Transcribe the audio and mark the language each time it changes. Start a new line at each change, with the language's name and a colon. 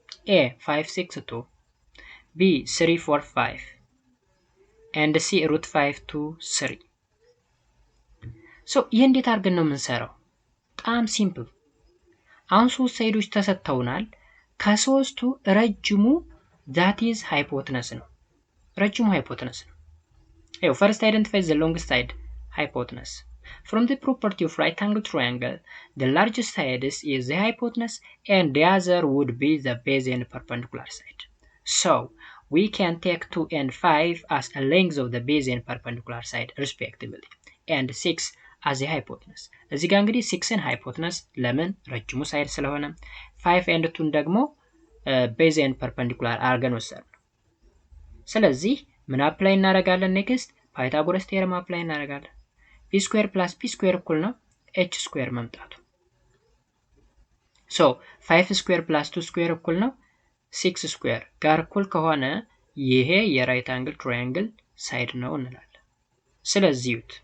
English: a 5 6 2 b 3 4 5 and c root 5 2 3 so
Amharic: ይሄ እንዴት አድርገን ነው የምንሰራው? በጣም ሲምፕል። አሁን ሶስት ሳይዶች ተሰጥተውናል። ከሶስቱ ረጅሙ
English: that is hypotenuse
Amharic: ነው። ረጅሙ hypotenuse ነው።
English: first identify the longest side, hypotenuse. From the property of right angle triangle, the largest side is the hypotenuse and the other would be the base and perpendicular side. So we can take 2 and 5 as a length of the base and perpendicular side respectively and 6 as the hypotenuse.
Amharic: እዚህ ጋር እንግዲህ 6ን hypotenuse ለምን ረጅሙ ሳይድ ስለሆነ 5 and 2 ደግሞ
English: base and perpendicular
Amharic: አርገን ወሰድን። ስለዚህ ምን አፕላይ እናደርጋለን? ኔክስት ፓይታጎረስ ቴረም አፕላይ እናደርጋለን። b ስኩዌር + p ስኩዌር እኩል ነው h ስኩዌር መምጣቱ። ሶ 5 ስኩዌር + 2 ስኩዌር እኩል ነው 6 ስኩዌር ጋር እኩል ከሆነ ይሄ የራይት አንግል ትራያንግል ሳይድ ነው እንላለን። ስለዚህ